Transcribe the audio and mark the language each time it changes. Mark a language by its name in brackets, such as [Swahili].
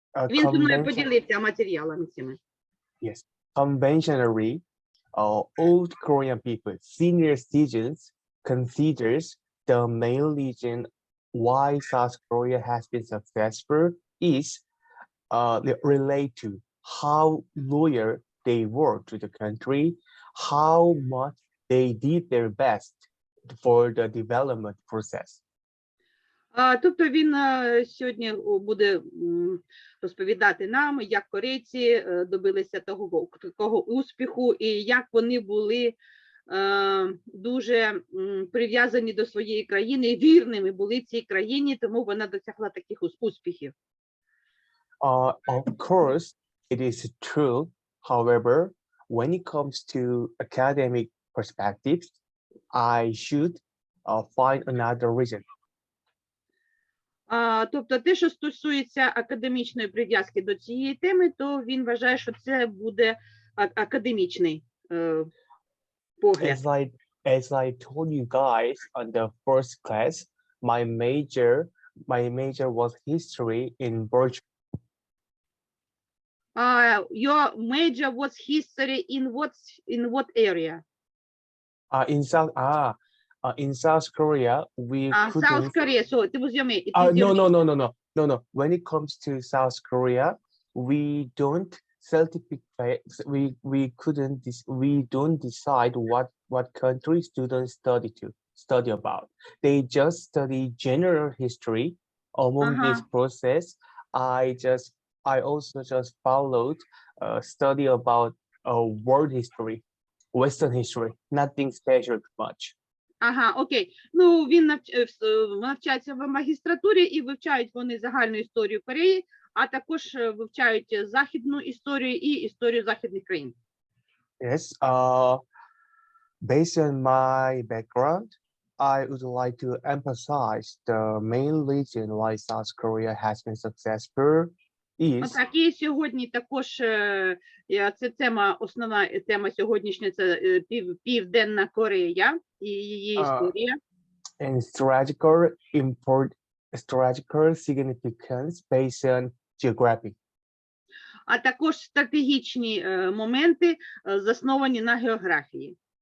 [Ukrainian] Він зі мною поділився матеріалами цими. [English] Yes, conventionally, old Korean people, senior citizens, considers the main reason why South Korea has been successful is relate to how loyal they were to the country, how much they did their best for the development process. [Ukrainian] Тобто він сьогодні буде розповідати нам, як корейці добилися такого успіху і як вони були дуже прив'язані до своєї країни, вірними були цій країні, тому вона досягла таких успіхів. [English] Of course, it is true. However, when it comes to academic perspectives, I should find another reason. Тобто те, що стосується академічної прив'язки до цієї теми, то він вважає, що це буде академічний погляд. As I told you guys on the first class, my major was history in virtual. Your major was history in what area? In South Korea, we couldn't. South Korea. So it was your major. No. When it comes to South Korea, we don't certificate. We don't decide what country students study about. They just study general history. Among this process, I also just followed study about world history, Western history. Nothing special much. Окей. [Ukrainian] Ну, він навчається в магістратурі і вивчають вони загальну історію Кореї, а також вивчають західну історію і історію західних країн. [English] Yes. Based on my background, I would like to emphasize the main reason why South Korea has been successful is. [Ukrainian] Так, і сьогодні також це основна тема сьогоднішня, це Південна Корея і її історія. [English] And strategical significance based on geography. [Ukrainian] А також стратегічні моменти, засновані на географії.